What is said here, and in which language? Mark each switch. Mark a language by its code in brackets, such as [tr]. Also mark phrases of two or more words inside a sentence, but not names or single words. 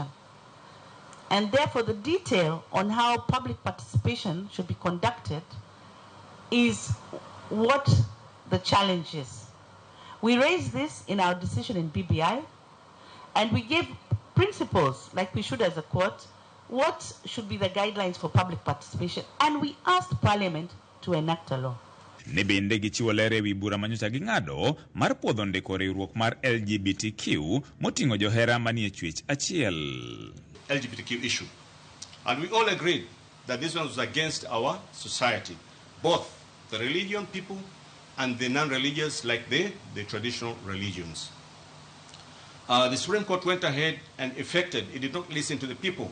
[en] And therefore the detail on how public participation should be conducted is what the challenge is. We raised this in our decision in BBI, and we gave principles, like we should as a court, what should be the guidelines for public participation, and we asked Parliament to enact a law. [luo] Ne bende gichiwo ler ewi bura manyocha ging'ado mar puodho ndiko riwruok mar LGBTQ moting'o johera manie chwech achiel. [en] LGBTQ issue. And we all agreed that this one was against our society, both the religion people and the non-religious, like the traditional religions. The Supreme Court went ahead and effected, it did not listen to the people.